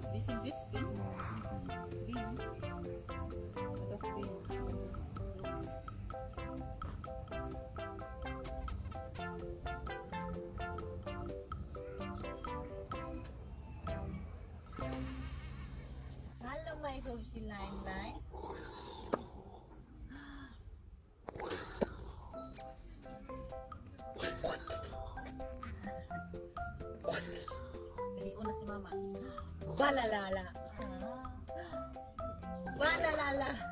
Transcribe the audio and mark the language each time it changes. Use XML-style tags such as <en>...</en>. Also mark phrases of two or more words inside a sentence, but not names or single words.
<de>Die sind Wespen. Bienen. Doch, Bienen. Hallo, mein Momshie-Lein-Lein.</de> <tl>Bili ko na si Mama. Balalala. Balalala.</tl>